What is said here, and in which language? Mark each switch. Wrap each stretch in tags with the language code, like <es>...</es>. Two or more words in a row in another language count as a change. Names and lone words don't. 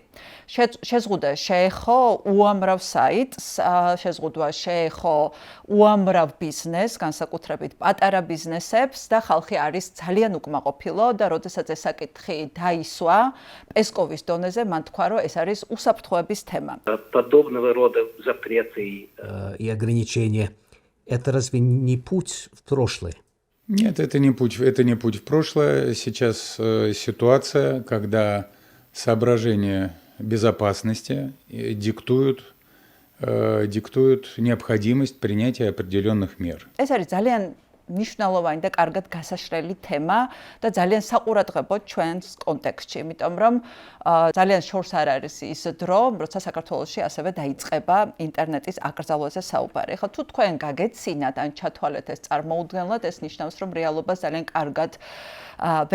<ka>შეზღუდვა შეეხო უამრავ საიტს, შეზღუდვა შეეხო უამრავ ბიზნესს, განსაკუთრებით პატარა ბიზნესებს და ხალხი არის ძალიან უკმაყოფილო და როდესაც ეს საკითხი დაისვა პესკოვის დონეზე, მან თქვა, რომ ეს არის უსაფრთხოების თემა.</ka> <ru>Подобного рода запреты и ограничения это разве не путь в прошлое? Нет, это не путь в прошлое. Сейчас ситуация, когда соображения безопасности диктуют необходимость принятия определенных мер.</ru> <ka>ეს არის ძალიან ნიშნულოვანი და კარგად გასაშლელი თემა და ძალიან საყურადღებო ჩვენს კონტექსტში, იმიტომ რომ ძალიან შორს არ არის ის დრო, როცა საქართველოში ასევე დაიწყება ინტერნეტის აკრძალვაზე საუბარი. ხო, თუ თქვენ გაგეცინათ ან ჩათვალეთ ეს წარმოუდგენლად, ეს ნიშნავს, რომ რეალობას ძალიან კარგად ვერ</ka>